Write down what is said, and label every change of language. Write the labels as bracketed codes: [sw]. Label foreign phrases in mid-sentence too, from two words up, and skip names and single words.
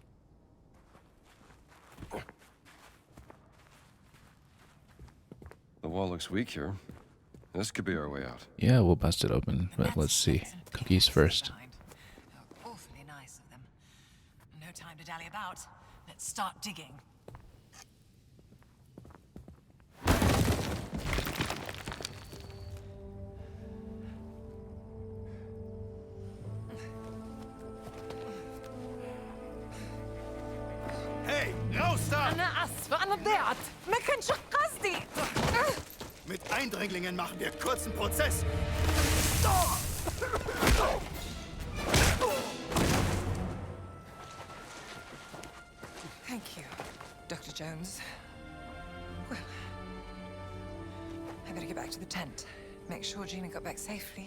[en] The wall looks weak here. This could be our way out. Yeah, we'll bust it open, but let's see. Cookies first. Awfully nice of them. No time to dally about. Let's start digging. [de] Hey, raus da! [ar] أنا آسفة أنا ضيعت ما كانش قصدي. [de] Mit Eindringlingen machen wir kurzen Prozess. [en] Thank you, Dr. Jones. Well, I better get back to the tent. Make sure Gina got back safely.